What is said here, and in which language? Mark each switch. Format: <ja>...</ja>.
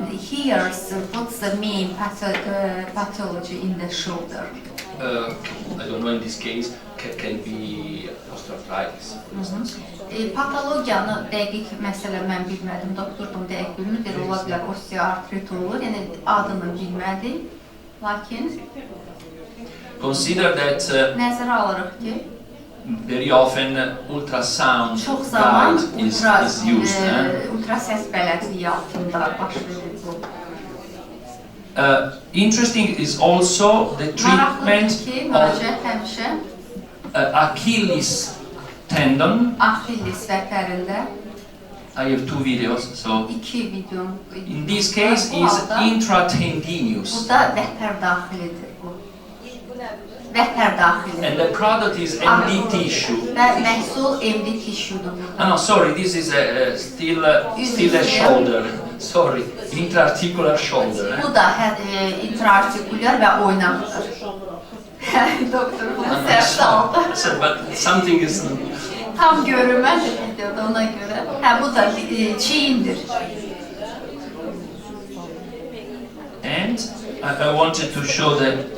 <en>Here's what's the main pathology in the shoulder. I don't know, in this case can be osteoarthritis, for instance.</en> <az>Patologiyanı dəqiq məsələ mən bilmədim, doktordan dəqiq bilmir, ola bilər osteoartrit olur, yəni adını bilmədik. Lakin</az> <en>Consider that</en> <az>nəzərə alırıq ki,</az> <en>very often ultrasound</en> <az>çox zaman</az> <en>guide is used.</en> <az>ultra səs bələdliyi altında baş verir bu.</az> <en>Interesting is also the treatment</en> <az>Maraqlıdır ki,</az> <en>of</en> <az>müraciət həmişə</az> <en>Achilles tendon.</en> <az>Achilles vətərində</az> <en>I have two videos, so</en> <az>iki video.</az> <en>in this case</en> <az>Bu</az> <en>is</en> <az>halda</az> <en>intratendinous,</en> <az>burada vətər daxilidir bu. Vətər daxili.</az> <en>and the product is MD tissue.</en> <az>Və məhsul MD tissue-dur burada.</az> <en>No, sorry, this is still a shoulder. Sorry, intra-articular shoulder.</en> <az>Bu da intraartikulyar və oynaqdır. Doktor bunu sərt aldı.</az> <en>But something is.</en> <az>Tam görünmədi videoda ona görə. Bu da çiyindir.</az> <en>And I wanted to show that</en>